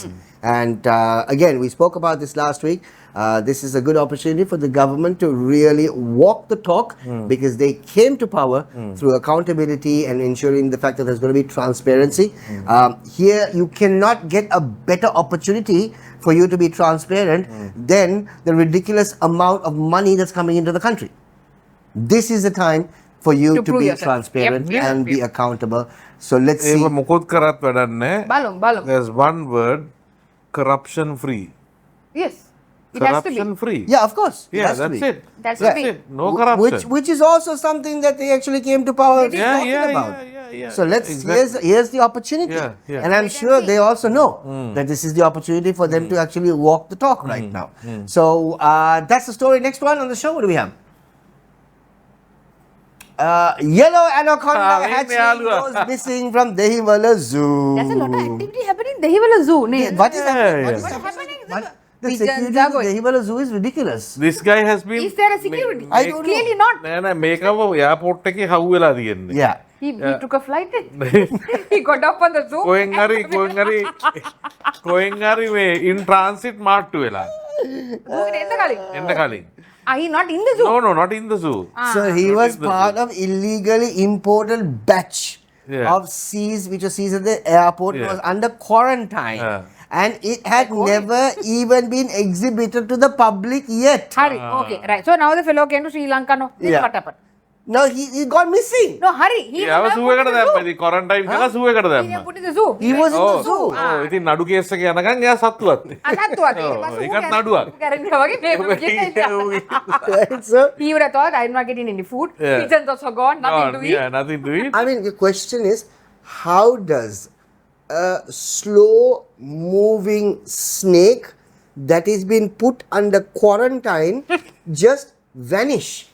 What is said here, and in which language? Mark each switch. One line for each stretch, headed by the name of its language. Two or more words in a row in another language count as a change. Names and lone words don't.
English: And again, we spoke about this last week. This is a good opportunity for the government to really walk the talk because they came to power through accountability and ensuring the fact that there's going to be transparency. Here, you cannot get a better opportunity for you to be transparent than the ridiculous amount of money that's coming into the country. This is the time for you to be yourself. transparent and be accountable. So let's see.
Sinhala: ඒක මොකොත් කරත් වැඩක් නැහැ. බලමු.
English: There's one word, corruption free. Yes. It has to be. Corruption free. Yeah, of course. It Yeah, has to that's be. it. That's That's it. it. No corruption. Which is also something that they actually came to power talking about. Yeah. So here's the opportunity. Yeah. And I'm sure they also know that this is the opportunity for them to actually walk the talk right now. So that's the story. Next one on the show, what do we have? Yellow anaconda hatchling goes missing from Dehiwala Zoo. There's a lot of activity happening in Dehiwala Zoo. What is happening? What's happening? The Pigeons security are in going. Dehiwala Zoo is ridiculous. This guy has been Is there a security? I don't know. Clearly not.
Sinhala: නෑ මේකව එයාපෝට් එකේ හවු වෙලා තියෙන්නේ.
English: Yeah. He took a flight. He got up on the zoo.
Sinhala: කොහෙන් හරි මේ
English: in transit
Sinhala: මාට්ටු වෙලා. එන්න කලින්.
English: He not in the zoo? No, not in the zoo. So he was part of illegally imported batch Yeah. of seas which was seized at the airport. It Yeah. was under quarantine. And it had never even been exhibited to the public yet. Hurry. Okay, right. So now the fellow came to Sri Lanka. No, this Yeah. what happened? No, he got missing. No, hurry. He
Sinhala: යාව
English: was
Sinhala: සූ
English: put in
Sinhala: එකට
English: the zoo.
Sinhala: දැම්මා. ඉතින් quarantine කරලා සූ එකට
English: He
Sinhala: දැම්මා.
English: was put in the zoo. He was in the zoo.
Sinhala: ඉතින් නඩු කේස් එක යනකම් එයා සත්තුවත්. අනත්තුවත්. ඒකත් නඩුවක්.
English: Right, so, He would have thought I'm not getting any food. Yeah. Pigeons also gone. Nothing to eat. Yeah, nothing to eat. I mean, the question is, how does a slow moving snake that has been put under quarantine just vanish?